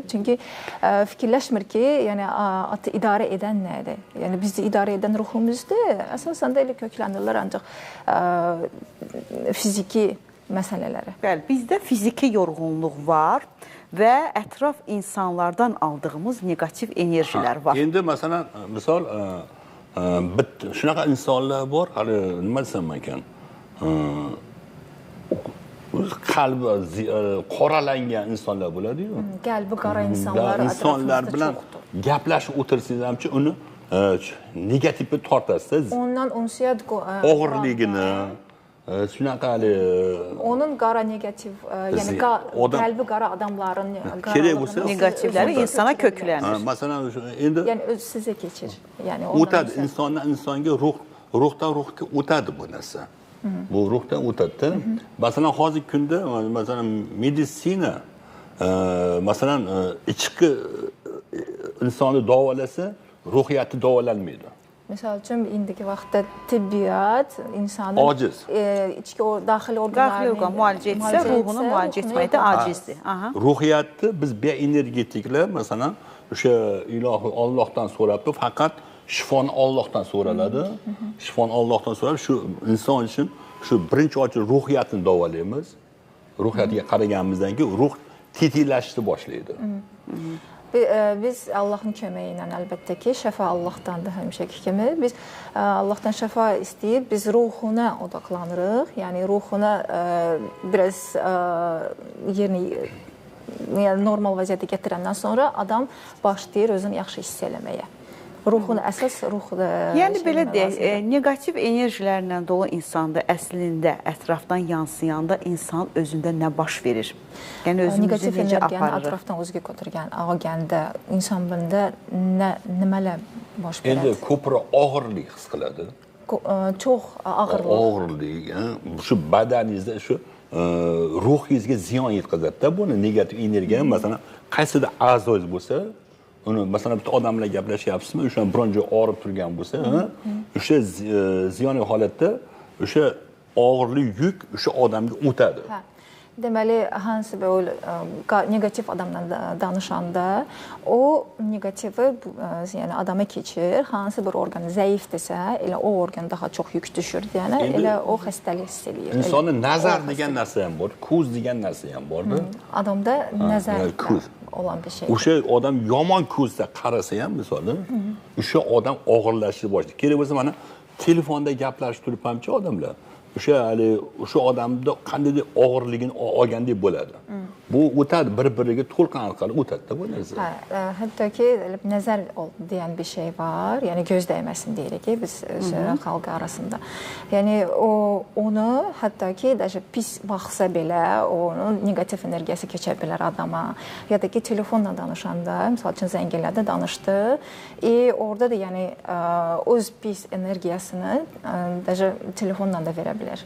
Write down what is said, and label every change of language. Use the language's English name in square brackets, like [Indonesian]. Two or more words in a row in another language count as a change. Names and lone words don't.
[Azerbaijani] Çünki fikirləşmir ki, yəni atı idarə edən nədir? Yəni bizi idarə edən ruhumuzdur. Əsasən də elə köklənirlər ancaq fiziki məsələləri. Bəli, bizdə fiziki yorğunluq var və ətraf insanlardan aldığımız negativ enerjilər var. [Uzbek] Endi misal shunaqa insonlar bor, hali nima desam ekan? Qalbi qoralangan insonlar bo'ladi-yu. Qalbi qora insonlar insonlar bilan gaplashib o'tirsangiz-chi, uni negativga tortasiz. Ondan unsiyat og'irligini shunaqa [Azerbaijani] onun qara negativ, yəni qəlbi qara adamların negativləri insana köklənir. [Uzbek] Masalan, endi [Azerbaijani] yəni öz sizə keçir. Yəni [Uzbek] o'tadi, insondan insonga, ruhdan ruhga o'tadi bu narsa. Bu ruhdan o'tadi. Masalan, hozirgi kunda masalan meditsina masalan ichki insonni davolasa, ruhiyati davolanmaydi. [Azerbaijani] Misal üçün indiki vaxtda tibbiyat insanın aciz. İçki o daxili orqanlarını müalicə etsə, ruhunu müalicə etməkdə acizdir. [Uzbek] Ruhiyatni biz bioenergetiklar masalan o'sha ilohi Allohdan so'rab, faqat shifoni Allohdan so'raladi. Shifoni Allohdan so'rab, shu inson uchun shu birinchi ochib ruhiyatni davolaymiz. Ruhiyatiga qaraganimizdan keyin ruh tetiklashni boshlaydi. [Azerbaijani] Biz Allahın köməyi ilə əlbəttə ki, şəfa Allahdandır həmişəki kimi. Biz Allahdan şəfa istəyib, biz ruhuna odaqlanırıq. Yəni ruhuna biraz yəni normal vəziyyətə gətirəndən sonra adam başlayır özünü yaxşı hiss eləməyə. Ruhun əsas ruhda. Yəni belə deyək, negativ enerjilərlə dolu insanda əslində ətrafdan yansıyanda insan özündə nə baş verir? Yəni özümüzü negativ necə energiyanı aparırıq? ətrafdan özgə götürgən, ağagəndə insanında nəmələr baş verir? [Uzbek] Endi ko'proq og'irlik his qiladi. [Azerbaijani] Çox ağırlıq. [Uzbek] Og'irlik, shu badaningizda shu ruhingizga ziyon yetkazadi-da buni negativ energiya. Masalan, qaysidir a'zoingiz bo'lsa, uni masalan bitta odam bilan gaplashyapsizmi, o'sha biron joy og'rib turgan bo'lsa, o'sha ziyonli holatda o'sha og'irlik yuk o'sha odamga o'tadi. [Azerbaijani] Deməli, hansı bir negativ adamla danışanda o negativi yəni adama keçir. Hansı bir orqan zəifdirsə, elə o orqan daha çox yük düşür. Yəni elə o xəstəlik hiss eləyir. [Uzbek] İnsonda nazar degan narsa ham bor, ko'z degan narsa ham borda. [Azerbaijani] Adamda nazar olan bir şey. [Uzbek] O'sha odam yomon ko'zda qarasa ham, masalan, o'sha odam og'irlashni boshlaydi. Kerak bo'lsa mana telefonda gaplashib turib hamchi odamlar o'sha odamda qandaydir og'irligini olgandek bo'ladi. Bu o'tadi, bir-biriga to'lqin orqali o'tadi-da bu narsa. [Azerbaijani] Hattoki nazar degan bir şey var. Yani göz değmesin deyirik biz xalq arasında. Yani onu hattoki даже pis baxsa belə onun negativ enerjisi keçə bilər adama. Ya da ki telefonla danışanda, misal üçün zəngilədə danışdı. Orada da yani öz pis enerjisini даже telefonla da verə bilər.